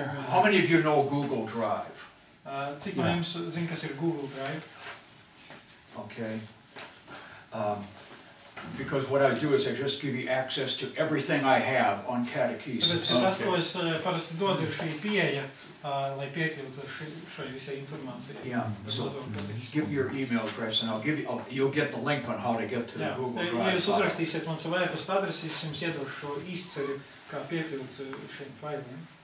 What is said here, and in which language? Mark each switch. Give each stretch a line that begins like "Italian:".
English: How many of you know Google Drive?
Latvian: Cik no jums zina, kas ir Google Drive?
English: Okay. Because what I do is I just give you access to everything I have on catechesis.
Latvian: Tāpēc, ka tas, ko es parasti dodu, ir šī pieeja, lai piekļūtu šai visai informācijai.
English: Yeah, so give your email address and you'll get the link on how to get to the Google Drive.
Latvian: Ja jūs uzrakstīsiet man savu e-pasta adresi, es jums iedošu šo izceļu, kā piekļūt šiem failiem.